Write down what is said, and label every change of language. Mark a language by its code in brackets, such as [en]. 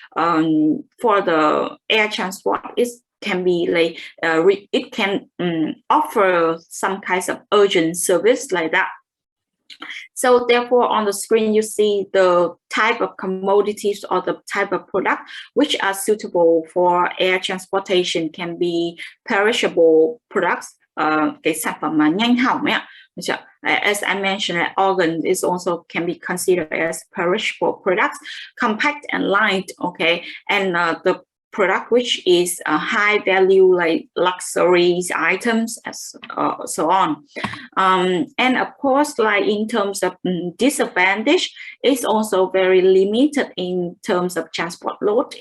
[en] For the air transport, it can be like it can offer some kinds of urgent service like that. So therefore, on the screen, you see the type of commodities or the type of product which are suitable for air transportation can be perishable products. [vi] Cái sản phẩm mà nhanh hỏng ấy ạ. [en] As I mentioned, organ is also can be considered as perishable products, compact and light, okay, and the product which is a high value like luxury items, as so on. And of course, like in terms of disadvantage, it's also very limited in terms of transport load.